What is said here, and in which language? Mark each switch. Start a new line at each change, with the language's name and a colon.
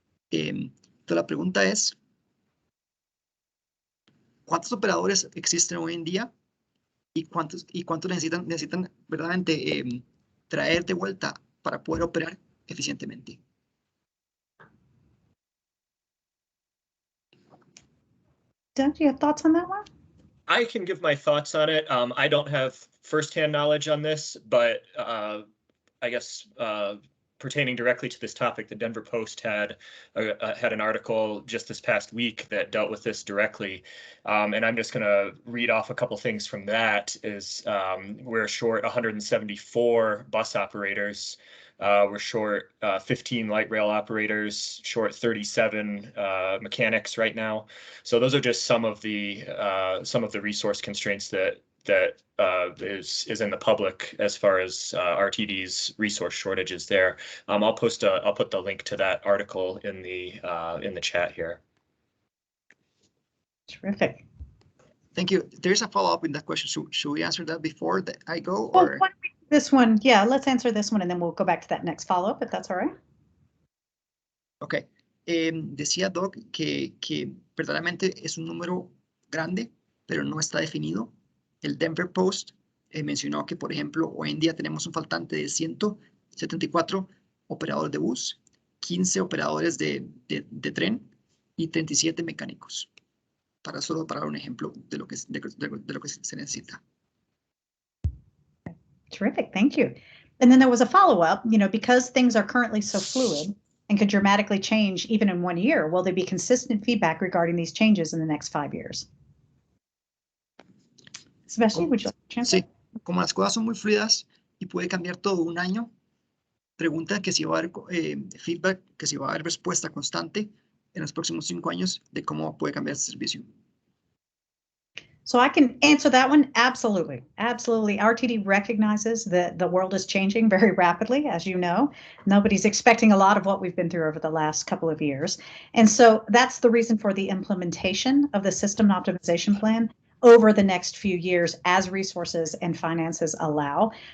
Spanish: Entonces la pregunta es, ¿cuántos operadores existen hoy en día y cuántos necesitan verdaderamente traer de vuelta para poder operar eficientemente?
English: Doug, do you have thoughts on that one? I can give my thoughts on it. I don't have firsthand knowledge on this, but I guess pertaining directly to this topic, the Denver Post had an article just this past week that dealt with this directly. And I'm just going to read off a couple things from that. We're short 174 bus operators. We're short 15 light rail operators, short 37 mechanics right now. So those are just some of the resource constraints that is in the public as far as RTD's resource shortages there. I'll put the link to that article in the chat here. Terrific. Thank you. There's a follow-up in that question. Should we answer that before I go? Well, Or? this one, yeah, let's answer this one and then we'll go back to that next follow-up, if that's all right. Okay.
Spanish: Decía Doc que verdaderamente es un número grande, pero no está definido. El Denver Post mencionó que, por ejemplo, hoy en día tenemos un faltante de 174 operadores de bus, 15 operadores de tren y 37 mecánicos. Solo para dar un ejemplo de lo que se necesita.
English: Terrific, thank you. And then there was a follow-up, because things are currently so fluid and could dramatically change even in 1 year, will there be consistent feedback regarding these changes in the next 5 years? Sebastian, would you like to answer?
Spanish: Sí, como las cosas son muy fluidas y puede cambiar todo un año, pregunta que si va a haber feedback, que si va a haber respuesta constante en los próximos 5 años de cómo puede cambiar este servicio.
English: So I can answer that one. Absolutely. Absolutely. RTD recognizes that the world is changing very rapidly, as you know. Nobody's expecting a lot of what we've been through over the last couple of years. And so that's the reason for the implementation of the system optimization plan over the next few years as resources and finances allow.